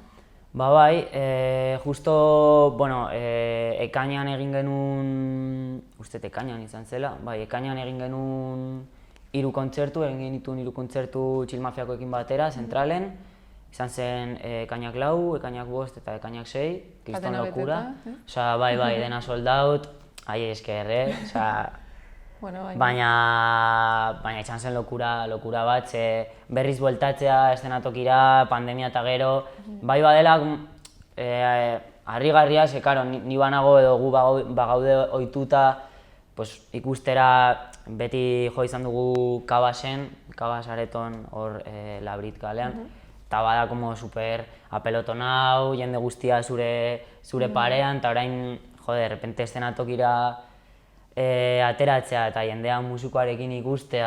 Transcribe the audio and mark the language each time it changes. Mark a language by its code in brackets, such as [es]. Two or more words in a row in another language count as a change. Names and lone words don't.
[eu] Bai, justo, ekainean egin genuen, uste ekainean izan zela, ekainean egin genuen 3 kontzertu, egin genituen 3 kontzertu Chill Mafiakoekin batera, zentralen, izan zen ekainak 4, ekainak 5 eta ekainak 6, kriston lokura. Osea, bai, dena [en] sold out, [eu] ahi esker, baina izan zen lokura bat, berriz bueltatzea eszenatokira, pandemia eta gero, bai badela harrigarria, ze karo, ni banago edo gu bagaude ohituta ikustera beti jo izan dugu Kabasen, Kabas areton hor Labrit kalean, eta bada [es] como super apelotonau, [eu] jende guztia zure parean, eta orain, derrepente eszenatokira ateratzea eta jendea musikoarekin ikustea.